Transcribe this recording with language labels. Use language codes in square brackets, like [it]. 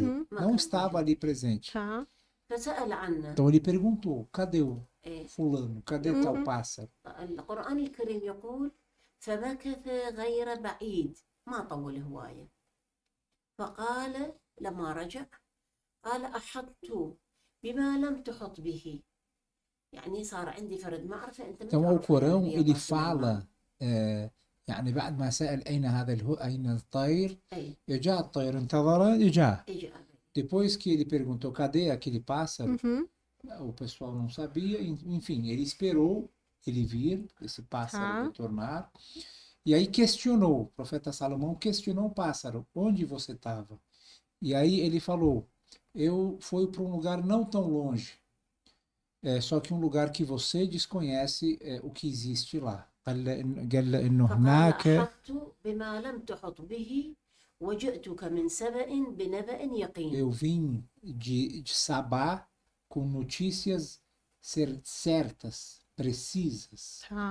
[pt] Não estava ali presente. Tá. Então ele perguntou, cadê o fulano? Cadê tal pássaro? [ar] القرآن الكريم يقول فمكث غير بعيد ما طول هواية فقال لما رجع قال أحطت بما لم تحط به. يعني صار عندي فرد معرفة أنت. [pt] Então o Corão ele fala [ar] يعني بعد ما سأل أين أين الطير جاء الطير انتظر جاء. [pt] Depois que ele perguntou cadê aquele pássaro, o pessoal não sabia, enfim, ele esperou ele vir, esse pássaro retornar, e aí questionou, o profeta Salomão questionou o pássaro, onde você estava? E aí ele falou, eu fui para um lugar não tão longe, só que um lugar que você desconhece o que existe lá. [ar] قال إنه هناك بما لم تحط به وجئتك من سبأ بنبأ يقين. [pt] Eu vim de Sabá com notícias certas, precisas.